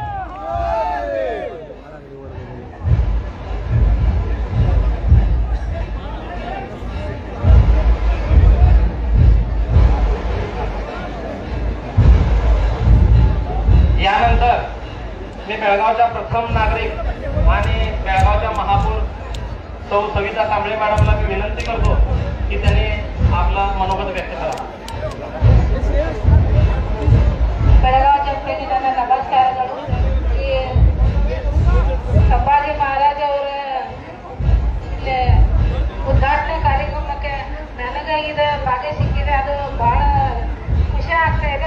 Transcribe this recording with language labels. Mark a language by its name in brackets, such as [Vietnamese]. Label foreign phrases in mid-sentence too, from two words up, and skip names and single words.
[Marathi] यानंतर मी बेळगावच्या प्रथम नागरिक आणि बेळगावच्या महापौर सविता कांबळे मॅडमला मी विनंती करतो की त्यांनी आपला मनोगत व्यक्त करा. [Kannada] ಬೆಳಗಾವಿ ಜನತೆಗೆ ನನ್ನ ನಮಸ್ಕಾರಗಳು. ಈ ಸಂಭಾಜಿ ಮಹಾರಾಜ್ ಅವರ ಇಲ್ಲಿ ಉದ್ಘಾಟನೆ ಕಾರ್ಯಕ್ರಮಕ್ಕೆ ನನಗೆ ಇದು ಭಾಗ್ಯ ಸಿಕ್ಕಿದೆ. ಅದು ಬಹಳ ಖುಷಿ ಆಗ್ತಾ ಇದೆ.